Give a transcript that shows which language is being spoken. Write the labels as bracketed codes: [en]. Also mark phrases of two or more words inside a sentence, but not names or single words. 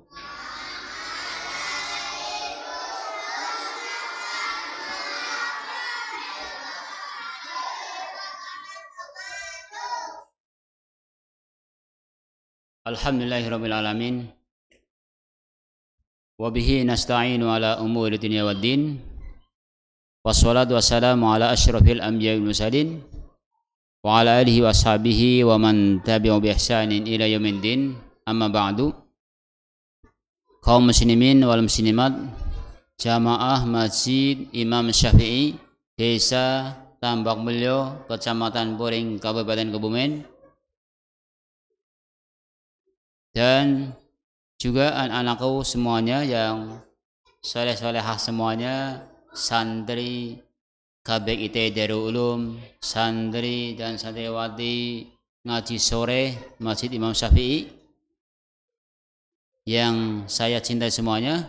[ar] الحمد لله رب العالمين. وبه نستعين على أمور الدنيا والدين. والصلاة والسلام على أشرف الأنبياء والمرسلين وعلى آله وأصحابه ومن تبعهم بإحسان إلى يوم الدين. أما بعد. [id] Kaum [ar] المسلمين والمسلمات, [id] jamaah Masjid Imam Syafi'i, Desa Tambak Mulyo, Kecamatan Puring, Kabupaten Kebumen, dan juga anak-anakku semuanya yang soleh-solehah semuanya, santri KBIT Darul Ulum, santri dan santriwati ngaji sore Masjid Imam Syafi'i yang saya cintai semuanya.